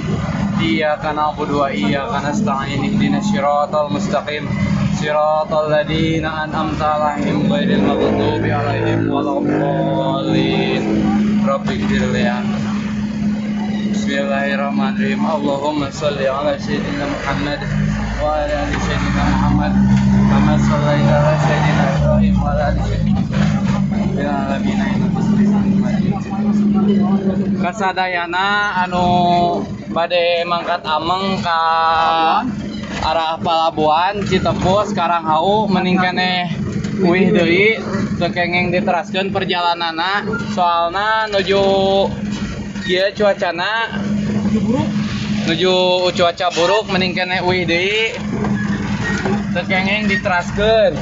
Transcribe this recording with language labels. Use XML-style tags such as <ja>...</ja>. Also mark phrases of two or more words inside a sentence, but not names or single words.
<ar>إياك نعبد وإياك نستعين اهدنا الصراط المستقيم. صراط الذين أنعمت عليهم غير المغضوب عليهم ولا الضالين. Rabbighfirli. Bismillahirrahmanirrahim. اللهم صل على سيدنا محمد وعلى آل سيدنا محمد كما صليت على سيدنا إبراهيم وعلى آل سيدنا إبراهيم في العالمين إنك حميد مجيد.</ar> <su>Kasadayana anu bade mangkat ameng ka arah Palabuhan Citepus Karanghau meningkane uih deui teu kengeng diteraskeun perjalananna soalna nuju kieu cuacana nuju cuaca buruk meningkane uih deui teu kengeng diteraskeun.</su>